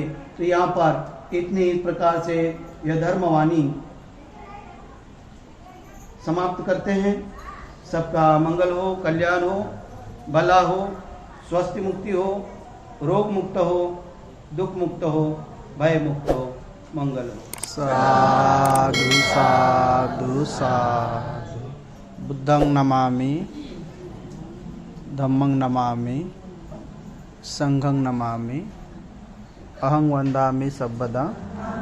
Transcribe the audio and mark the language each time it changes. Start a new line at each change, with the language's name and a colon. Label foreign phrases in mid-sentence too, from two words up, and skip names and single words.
Hindi: तो यहां पर इतने इस प्रकार से यह धर्मवाणी समाप्त करते हैं। सबका मंगल हो, कल्याण हो, भला हो, स्वस्थ मुक्ति हो, रोग मुक्त हो, दुख मुक्त हो, भय मुक्त हो, मंगल हो। साधु साधु साधु।
Pali: बुद्धं नमामि, धम्मं नमामि, संघं नमामि, अहं वन्दामि सर्वदा।